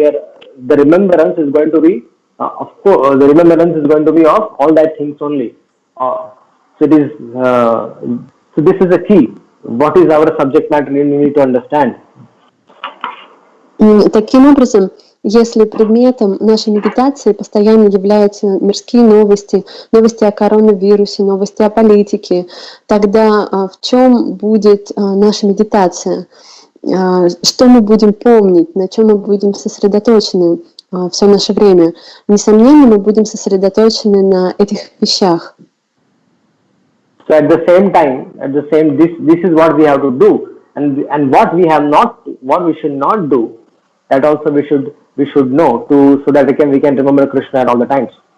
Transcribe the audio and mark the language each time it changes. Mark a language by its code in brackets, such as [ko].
[en] Where the remembrance is going to be, of course, the remembrance is going to be of all that things only. So it is. So this is the key. What is our subject matter? We need to understand. [ru] Таким образом, если предметом нашей медитации постоянно являются мирские новости, новости о коронавирусе, новости о политике, тогда в чем будет наша медитация? Что мы будем помнить, на чем мы будем сосредоточены все наше время? Несомненно, мы будем сосредоточены на этих вещах. [en] So at the same time, this is what we have to do, and what we should not do, that also we should know so that we can remember Krishna at all the times.